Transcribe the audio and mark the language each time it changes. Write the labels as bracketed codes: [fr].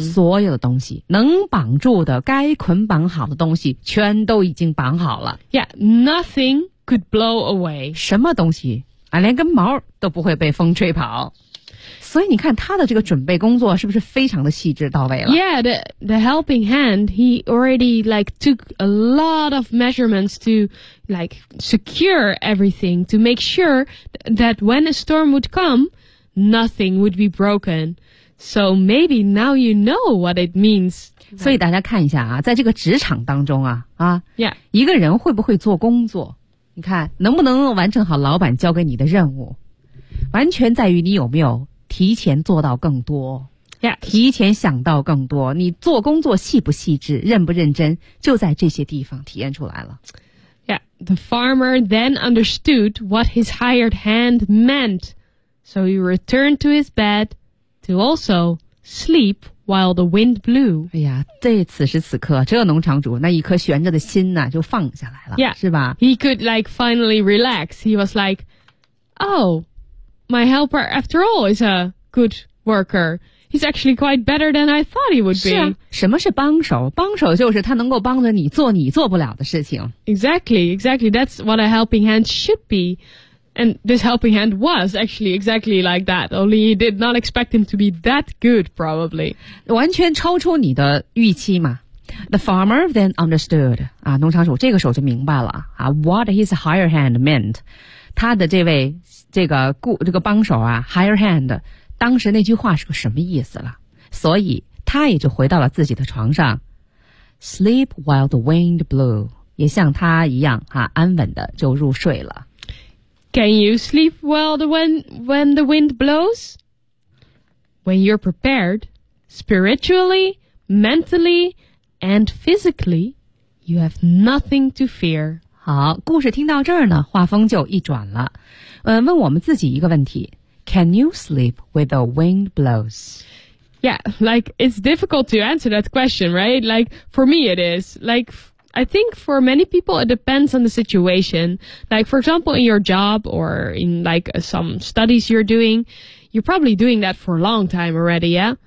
[zh] 所有的东西能绑住的该捆绑好的东西全都已经绑好了。 [en] Yeah, nothing could blow away. [zh] 什么东西啊，连根毛都不会被风吹跑。所以你看他的这个准备工作是不是非常的细致到位了？ [en] Yeah, the helping hand, he already like took a lot of measurements to like secure everything to make sure that when a storm would comeNothing would be broken. So maybe now you know what it means. [zh] 所以大家看一下啊，在这个职场当中啊，啊， [en] yeah. [zh] 一个人会不会做工作，你看能不能完成好老板交给你的任务，完全在于你有没有提前做到更多。 [en] Yeah. [zh] 提前想到更多，你做工作细不细致，认不认真，就在这些地方体验出来了。 [en] Yeah. The farmer then understood what his hired hand meant.So he returned to his bed to also sleep while the wind blew. [zh] 哎呀，这此时此刻，这农场主那一颗悬着的心呢，就放下来了， [en] yeah. [zh] 是吧？ [en] He could like finally relax. He was like, oh, my helper after all is a good worker. He's actually quite better than I thought he would be. [zh] 是啊，什么是帮手？帮手就是他能够帮着你做你做不了的事情。 [en] Exactly, exactly. That's what a helping hand should be. And this helping hand was actually exactly like that, only you did not expect him to be that good, probably. [zh] 完全超出你的预期嘛。 [en] The farmer then understood, [zh] 啊，农场主这个时候就明白了，啊， [en] what his higher hand meant. [zh] 他的这位，这个帮手啊，higher hand, 当时那句话是个什么意思了。所以他也就回到了自己的床上。 [en] Sleep while the wind blew, [zh] 也像他一样，啊，安稳的就入睡了。 [en] Can you sleep well when the wind blows? When you're prepared, spiritually, mentally, and physically, you have nothing to fear. [zh] 好，故事听到这儿呢，画风就一转了。问我们自己一个问题。 [en] Can you sleep when the wind blows? Yeah, like, it's difficult to answer that question, right? Like, for me it is. Like,I think for many people, it depends on the situation. Like, for example, in your job or in like some studies you're doing, you're probably doing that for a long time already, yeah?